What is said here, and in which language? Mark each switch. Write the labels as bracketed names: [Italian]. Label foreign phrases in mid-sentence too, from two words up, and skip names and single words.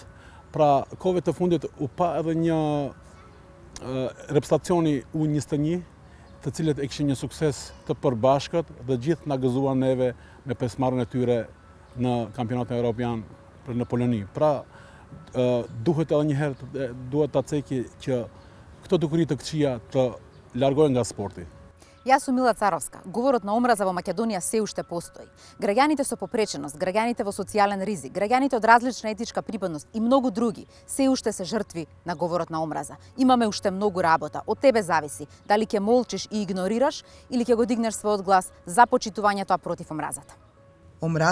[Albanian] Pra, kohëve të fundit u pa edhe një reprezentacioni U21, të cilët e kishin një sukses të përbashkët dhe gjithë na gëzuan neve me pjesëmarrjen e tyre në kampionatin evropian në Poloni. Pra, duhet edhe një herë duhet ta ceki që këto dukuri të këqija të largohen nga sporti. [Macedonian] Јас сум Мила Царовска. Говорот на омраза во Македонија се уште постои. Граѓаните со попреченост, граѓаните во социјален ризик, граѓаните од различна етничка припадност и многу други се уште се жртви на говорот на омраза. Имаме уште многу работа. Од тебе зависи дали ќе молчиш и игнорираш или ќе го дигнеш својот глас за почитувањето против омразата.